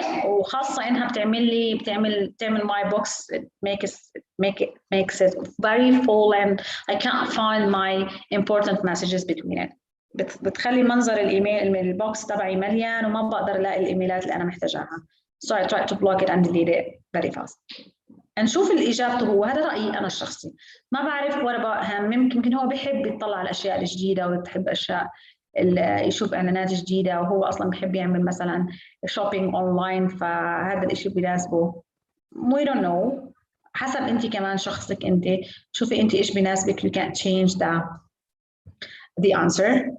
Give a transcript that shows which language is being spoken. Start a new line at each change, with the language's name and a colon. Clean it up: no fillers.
Arabic: وخاصة إنها بتعمل
English: my box, it makes it very full and I can't find my important messages between it.
Arabic: بتخلي منظر الايميل البوكس تبعي مليان وما بقدر الاقي الايميلات اللي انا محتاجاها.
English: So I try to block it and delete it very fast.
Arabic: نشوف الإجابة هو، هذا رأيي أنا الشخصي. ما بعرف
English: what about him،
Arabic: يمكن هو بيحب يطلع على الأشياء الجديدة وبيحب أشياء يشوف إعلانات جديدة، وهو أصلاً بيحب يعمل مثلاً
English: shopping online،
Arabic: فهذا الإشي بيناسبه.
English: We don't know.
Arabic: حسب أنت كمان شخصك، أنت شوفي أنت إيش بيناسبك.
English: You can't change the answer.